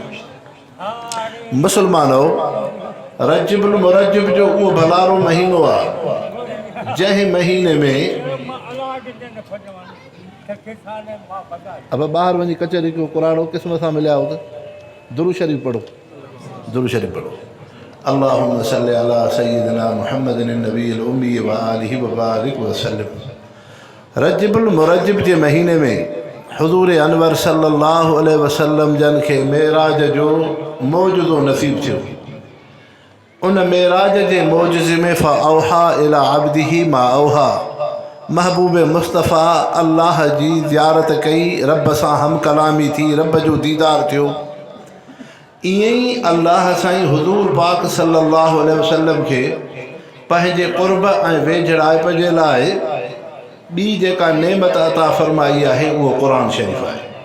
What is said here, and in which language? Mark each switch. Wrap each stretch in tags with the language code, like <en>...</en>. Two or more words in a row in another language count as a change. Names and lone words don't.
<sd>मुसलमानो, रजबुल मुरजब जो उहो भलारो महीनो आहे जंहिं महीने में अब ॿाहिरि वञी कचहरी कयो, कुराड़ो क़िस्म सां मिलिया हो त दुरूद शरीफ़ पढ़ो, दुरूद शरीफ़ पढ़ो।</sd> <ar>اللهم صل على سيدنا محمد النبي الأمي وآله وبارك وسلم.</ar> <sd>रजबुल मुरजब जे महीने में हुज़ूर अनवर</sd> <ar>صلى الله عليه وسلم</ar> <sd>जन खे मेराज जो मौजूदो नसीब थियो। उन मेराज जे मौजूज़े में</sd> <ar>فأوحى إلى عبده ما أوحى,</ar> <sd>महबूब मुस्तफ़ा अल्लाह जी ज़ियारत कई, रब सां हम कलामी थी, रब जो दीदार थियो। ईअं ई अल्लाह साईं हुज़ूर पाक</sd> <ar>صلى الله عليه وسلم</ar> <sd>खे पंहिंजे क़ुर्ब ऐं वेझड़ाइप जे लाइ ॿी जेका नेमत अता फ़रमाई आहे उहो क़ुरान शरीफ़ आहे।</sd>